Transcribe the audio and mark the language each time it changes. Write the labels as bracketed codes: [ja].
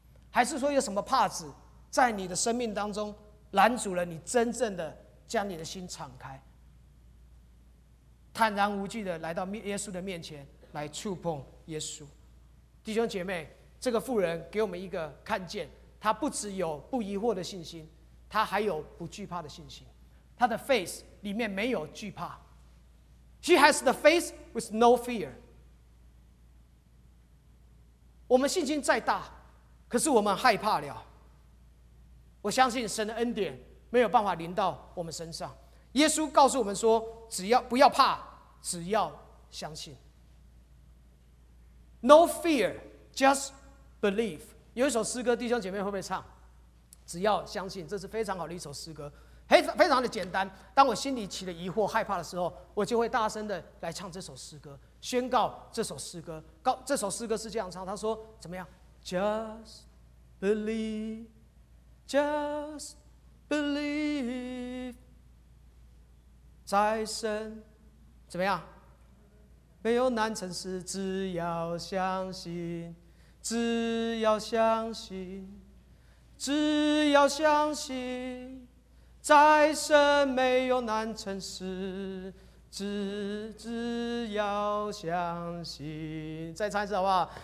[zh] 还是说有什么帕子在你的生命当中拦阻了你真正的将你的心敞开，坦然无惧的来到耶稣的面前来触碰耶稣？弟兄姐妹，这个妇人给我们一个看见，她不只有不疑惑的信心，他还有不惧怕的信心，他的 face 里面没有惧怕。 [en] She has the face with no fear。 [zh] 我们信心再大，可是我们害怕了。我相信神的恩典没有办法临到我们身上。耶稣告诉我们说，只要不要怕，只要相信。 [en] No fear, just believe。 [zh] 有一首诗歌弟兄姐妹会不会唱？只要相信，这是非常好的一首诗歌，非常的简单。当我心里起了疑惑害怕的时候，我就会大声的来唱这首诗歌，宣告这首诗歌。这首诗歌是这样唱，他说怎么样？ [en] Just believe, just believe, [zh] 再生怎么样？没有难成事，只要相信，只要相信，只要相信，再生没有难成事，只要相信。再唱一次好不好？